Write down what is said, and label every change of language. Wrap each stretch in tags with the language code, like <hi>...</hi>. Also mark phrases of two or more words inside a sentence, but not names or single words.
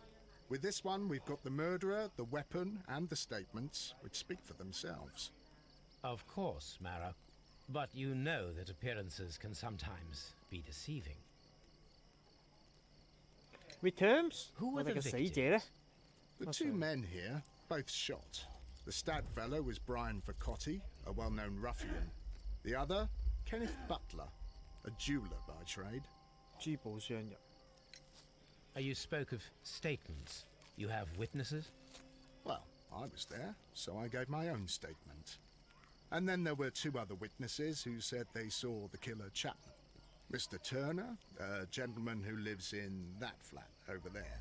<en>With this one, we've got the murderer, the weapon, and the statements, which speak for themselves. Of course, Marrow. But you know that appearances can sometimes be deceiving. Returns？ Who</en> <yue>我</yue> <en>were</en> <yue>哋</yue> <en>the</en> <yue>嘅死者呢？</yue> <en>The That's two right. men here, both shot. The stabbed fellow was Brian Vercotti, a well-known ruffian. The other, Kenneth Butler, a jeweller by trade.</en> <yue>珠寶商人。</yue> <en>You spoke of statements. You have witnesses? Well, I was there, so I gave my own statement. And then there were 2 other witnesses who said they saw the killer Chapman. Mr. Turner, a gentleman who lives in that flat over there.</en>